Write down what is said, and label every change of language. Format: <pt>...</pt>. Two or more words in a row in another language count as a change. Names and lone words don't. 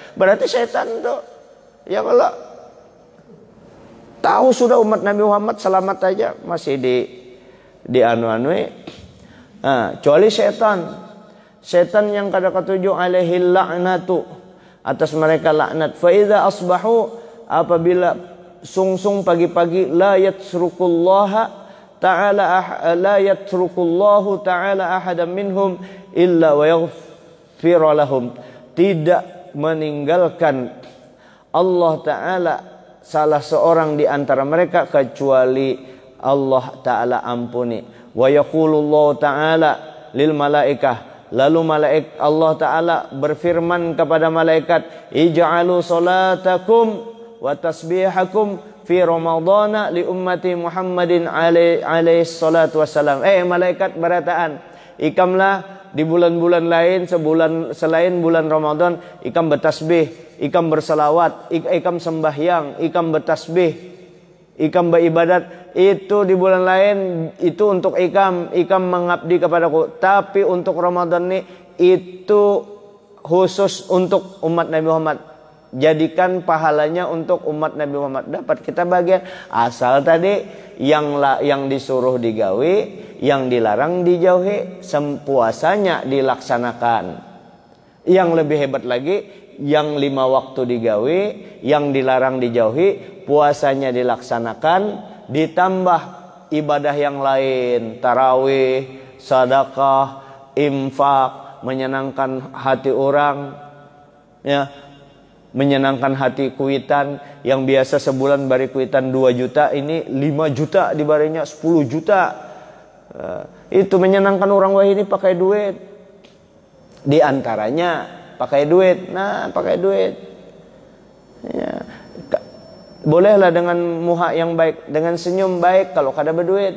<bjn>Berarti setan tuh. Ya kalau tahu sudah umat Nabi Muhammad selamat aja masih di anu-anui. Nah, kecuali setan yang kada ketujuh,</bjn> <ar>عليه لعنة,</ar> <bjn>atas mereka laknat.</bjn> <ar>فإذا أصبحوا,</ar> <bjn>apabila sungsung pagi-pagi,</bjn> <ar>لا يترك الله تعالى أحدا منهم إلا ويغفر لهم,</ar> <id>tidak meninggalkan Allah Ta'ala salah seorang di antara mereka kecuali Allah Ta'ala ampuni.</id> <ar>ويقول الله تعالى للملائكة,</ar> <id>lalu Allah Ta'ala berfirman kepada malaikat,</id> <ar>اجعلوا صلاتكم وتسبيحكم في رمضان لأمة محمد عليه الصلاة والسلام.</ar> <bjn>Malaikat berataan, ikamlah di bulan-bulan lain selain bulan Ramadan, ikam bertasbih, ikam berselawat, ikam sembahyang, ikam bertasbih, ikam beribadat. Itu di bulan lain itu untuk ikam mengabdi kepadaku. Tapi untuk Ramadan ini itu khusus untuk umat Nabi Muhammad. Jadikan pahalanya untuk umat Nabi Muhammad, dapat kita bagian. Asal tadi yang disuruh digawe, yang dilarang dijauhi, sempuasanya dilaksanakan. Yang lebih hebat lagi, yang 5 waktu digawe, yang dilarang dijauhi, puasanya dilaksanakan, ditambah ibadah yang lain, tarawih, sedekah, infak, menyenangkan hati orang, ya. menyenangkan hati kuitan, yang biasa sebulan bari kuitan 2 juta, ini 5 juta dibarinya 10 juta. Itu menyenangkan orang wah ini pakai duit. Di antaranya pakai duit. Nah, pakai duit. Ya. Bolehlah dengan muha yang baik, dengan senyum baik kalau kada berduit.</bjn>